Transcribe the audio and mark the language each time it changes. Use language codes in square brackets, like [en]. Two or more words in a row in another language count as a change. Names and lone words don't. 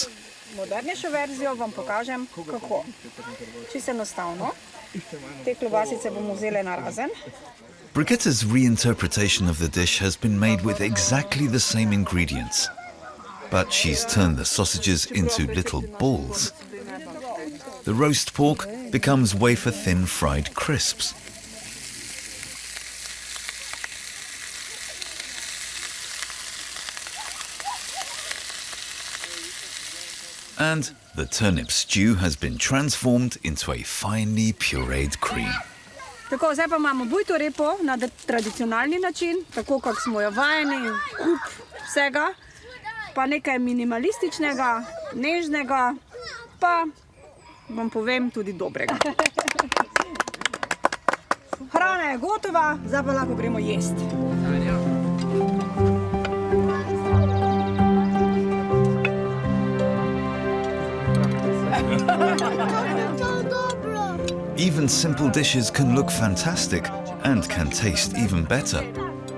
[sl] Modernejšo verzijo vam pokažem, kako. Čisto enostavno. Te klobasice bomo vzeli narazen. [en] Brigitta's reinterpretation of the dish has been made with exactly the same ingredients. but she's turned the sausages into little balls. The roast pork becomes wafer-thin fried crisps. And the turnip stew has been transformed into a finely pureed cream. [sl] Tako, zdaj pa imamo bujto repo na tradicionalni način, tako kot smo jo vajeni, kup vsega, pa nekaj minimalističnega, nežnega, pa vam povem tudi dobrega. Hrana je gotova, zdaj pa lahko gremo jesti. [en] Even simple dishes can look fantastic and can taste even better.